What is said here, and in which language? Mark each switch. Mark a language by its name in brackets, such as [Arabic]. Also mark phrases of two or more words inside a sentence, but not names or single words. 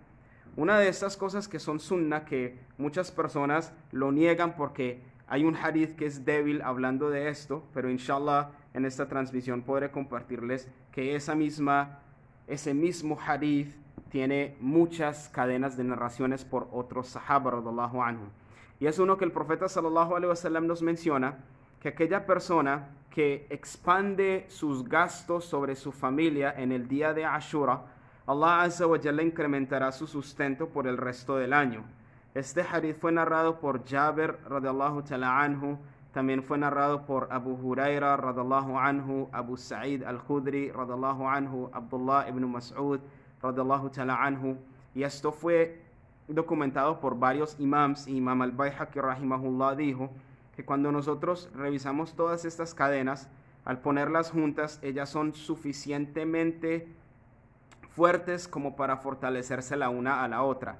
[Spanish] Una de estas cosas que son sunna, que muchas personas lo niegan porque hay un hadith que es débil hablando de esto, pero inshallah en esta transmisión podré compartirles que ese mismo hadith tiene muchas cadenas de narraciones por otros sahaba [Arabic] رضي الله عنه. [Spanish] Y es uno que el profeta [Arabic] صلى الله عليه وسلم [Spanish] nos menciona, que aquella persona que expande sus gastos sobre su familia en el día de Ashura, [Arabic] الله عز وجل [Spanish] incrementará su sustento por el resto del año. Este hadith fue narrado por Jabir [Arabic] رضي الله تعالى عنه, [Spanish] también fue narrado por Abu Huraira [Arabic] رضي الله عنه, [Spanish] Abu Sa'id al-Khudri [Arabic] رضي الله عنه, [Spanish] Abdullah ibn Mas'ud [Arabic] رضي الله تعالى عنه, [Spanish] y esto fue documentado por varios imams. Imam al-Bayhaqi rahimahullah dijo que cuando nosotros revisamos todas estas cadenas, al ponerlas juntas, ellas son suficientemente fuertes como para fortalecerse la una a la otra.